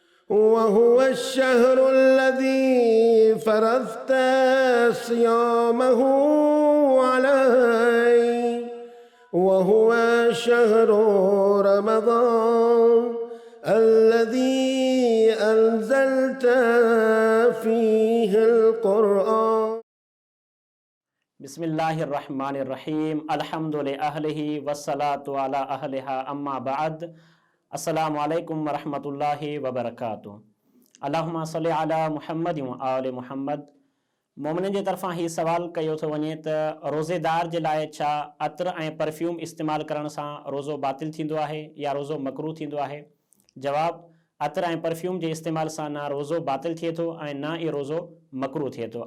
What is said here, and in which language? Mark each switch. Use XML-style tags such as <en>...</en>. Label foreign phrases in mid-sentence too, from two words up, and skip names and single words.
<ar>وهو الشهر الذي فرضت صيامه علي وهو شهر رمضان الذي أنزلت فيه القرآن. بسم الله الرحمن الرحيم الحمد لله والصلاة على أهلها أما بعد السلام عليكم ورحمة الله وبركاته. اللهم صل على محمد وآل محمد.</ar> <sd>मोमिननि जे तरफ़ां ही सवाल कयो थो वञे त रोज़ेदार जे लाइ छा अतर ऐं परफ्यूम इस्तेमालु करण सां रोज़ो बातिल थींदो आहे या रोज़ो मकरूह थींदो आहे? जवाब, अतर ऐं परफ्यूम जे इस्तेमाल सां न रोज़ो बातिल थिए थो ऐं न ई रोज़ो मकरूह थिए थो।</sd>